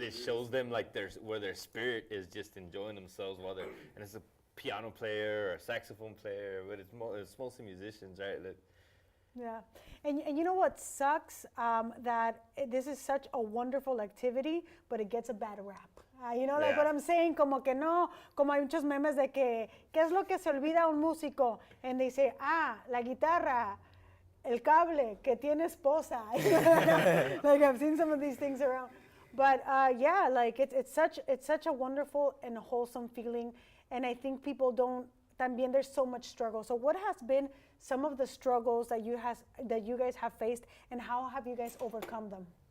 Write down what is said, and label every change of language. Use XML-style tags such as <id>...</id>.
<en>it shows them like where their spirit is just enjoying themselves while they're, and it's a piano player or a saxophone player, but it's mostly musicians, right? Yeah, and you know what sucks? That this is such a wonderful activity, but it gets a bad rap. Like what I'm saying,</en> <es>como que no, como hay muchos memes de que, ¿qué es lo que se olvida un músico?</es> <en>And they say,</en> <es>la guitarra, el cable, que tiene esposa.</es> <en>Like I've seen some of these things around. But like it's such a wonderful and wholesome feeling. And I think people don't, también there's so much struggle. So what has been some of the struggles that you guys have faced, and how have you guys overcome them?</en>